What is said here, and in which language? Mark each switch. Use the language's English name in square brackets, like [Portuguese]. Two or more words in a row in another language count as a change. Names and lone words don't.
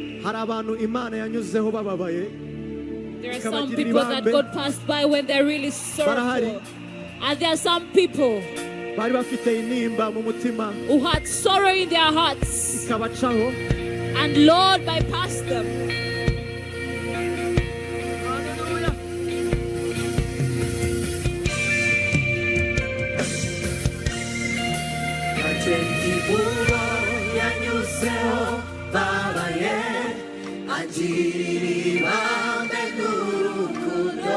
[Kinyarwanda] hari abantu Imana yanyuzeho bababaye. [English] There are some people that God passed by when they're really sorrowful. And there are some people [Kinyarwanda] bari bafite intimba mu mutima [English] who had sorrow in their hearts, [Kinyarwanda] ikabacaho, [English] and Lord bypassed them. Hallelujah. [Kinyarwanda] yanyuzeho babaye agirira ibambe n'urukundo